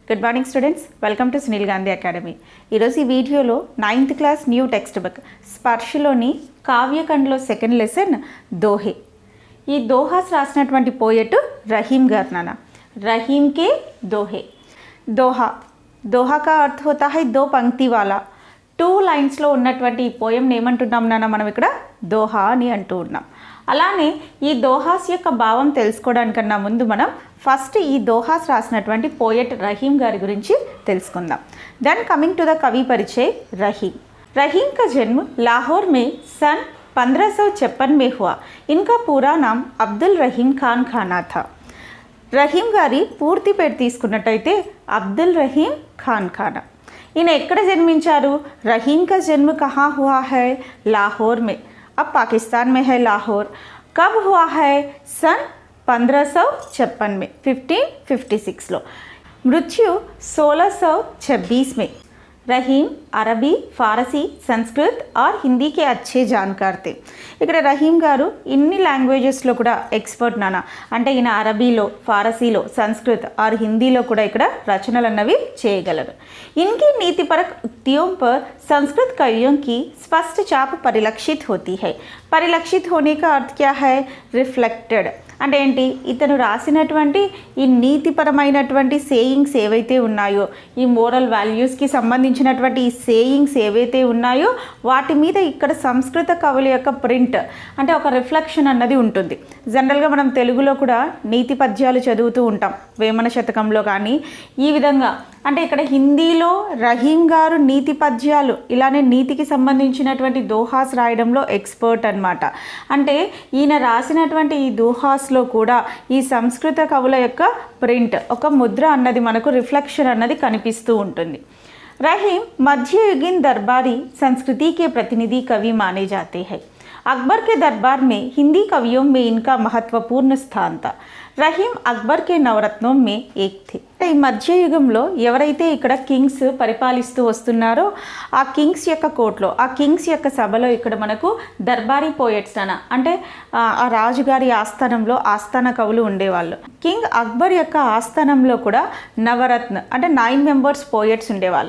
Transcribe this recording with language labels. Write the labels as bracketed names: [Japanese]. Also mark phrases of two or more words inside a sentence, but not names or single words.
[English] Good morning students, welcome to సునీల్ గాంధీ అకాడమీ. [Telugu] ఈరోజు ఈ వీడియోలో [English] 9th class new text book [Telugu] స్పర్శలోని కావ్యఖండ్లో [English] second lesson దోహే. [Telugu] ఈ దోహాస్ రాసినటువంటి పోయెట్ రహీం గారు నాన్న. [Hindi] रहीम के दोहे. दोहा दोहा का अर्थ होता है दो पंक्ति वाला. [Telugu] 2 లైన్స్లో ఉన్నటువంటి ఈ పోయంని ఏమంటున్నాం నాన్న మనం ఇక్కడ? దోహా అని అంటూ ఉన్నాం. అలానే ఈ దోహాస్ యొక్క భావం తెలుసుకోవడానికన్నా ముందు మనం ఫస్ట్ ఈ దోహాస్ రాసినటువంటి పోయెట్ రహీం గారి గురించి తెలుసుకుందాం. [English] then coming to the [Hindi] कवि परिचय रहीम. रहीम का जन्म लाहौर में सन 1556 में हुआ. इनका पूरा नाम अब्दुल रहीम खान खाना था. [Telugu] రహీం గారి పూర్తి పేరు తీసుకున్నట్టయితే అబ్దుల్ రహీం ఖాన్ ఖానా. ఈయన ఎక్కడ జన్మించారు? రహీం [Hindi] का जन्म कहाँ हुआ है? लाहौर में. अब पाकिस्तान में है लाहौर. कब हुआ है? सन 1556 में, 1556 లో. मृत्यु 1626 में. रहीम अरबी, फारसी, संस्कृत और हिंदी के अच्छे जानकार थे. [Telugu] ఇక్కడ రహీం గారు ఇన్ని లాంగ్వేజెస్లో కూడా ఎక్స్పర్ట్ నాన్న. అంటే ఈయన అరబీలో, ఫారసీలో, సంస్కృత్ ఆర్ హిందీలో కూడా ఇక్కడ రచనలు అన్నవి చేయగలరు. [Hindi] इनकी नीतिपरक उक्तियों पर संस्कृत कवियों की स्पष्ट छाप परिलक्षित होती है. परिलक्षित होने का अर्थ क्या है? [Telugu] रिफ्लेक्टेड అంటే ఏంటి? ఇతను రాసినటువంటి ఈ నీతిపరమైనటువంటి సేయింగ్స్ ఏవైతే ఉన్నాయో, ఈ [English] moral values [Telugu] సంబంధించినటువంటి ఈ సేయింగ్స్ ఏవైతే ఉన్నాయో వాటి మీద ఇక్కడ సంస్కృత కవుల యొక్క ప్రింట్ అంటే ఒక రిఫ్లెక్షన్ అన్నది ఉంటుంది. జనరల్గా మనం తెలుగులో కూడా నీతి పద్యాలు చదువుతూ ఉంటాం, వేమన శతకంలో కానీ ఈ విధంగా. అంటే ఇక్కడ హిందీలో రహీం గారు నీతి పద్యాలు ఇలానే నీతికి సంబంధించినటువంటి దోహాస్ రాయడంలో ఎక్స్పర్ట్ అన్నమాట. అంటే ఈయన రాసినటువంటి ఈ దోహాస్లో కూడా ఈ సంస్కృత కవుల యొక్క ప్రింట్, ఒక ముద్ర అన్నది మనకు రిఫ్లెక్షన్ అన్నది కనిపిస్తూ ఉంటుంది. [Hindi] रहीम मध्ययुगीन दरबारी संस्कृति के प्रतिनिधि कवि माने जाते हैं. अकबर के दरबार में हिंदी कवियों में इनका महत्वपूर्ण स्थान था. रहीम अकबर के नवरत्नम में एक थे. [Telugu] ఈ మధ్యయుగంలో ఎవరైతే ఇక్కడ కింగ్స్ పరిపాలిస్తూ వస్తున్నారో ఆ కింగ్స్ యొక్క కోర్టులో, ఆ కింగ్స్ యొక్క సభలో ఇక్కడ మనకు దర్బారీ పోయెట్స్ అంటే ఆ రాజుగారి ఆస్థానంలో ఆస్థాన కవులు ఉండేవాళ్ళు. కింగ్ అక్బర్ యొక్క ఆస్థానంలో కూడా నవరత్న అంటే 9 [English] members poets [Telugu] ఉండేవాళ్ళు.